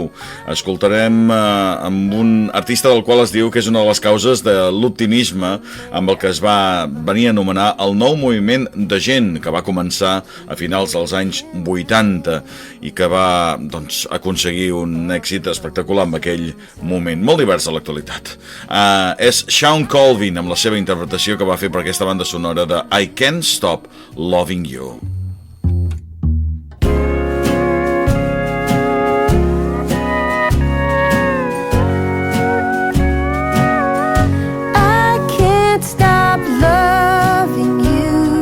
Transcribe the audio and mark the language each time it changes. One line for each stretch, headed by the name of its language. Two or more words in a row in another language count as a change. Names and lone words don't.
Catalan: Escoltarem amb un artista del qual es diu que és una de les causes de l'optimisme amb el que es va venir a anomenar el nou moviment de gent, que va començar a finals dels anys 80 i que va aconseguir un èxit espectacular en aquell moment, molt divers a l'actualitat. És Sean Colvin amb la seva interpretació que va fer per aquesta banda sonora de I Can't Stop Loving You.
English: I can't stop loving you.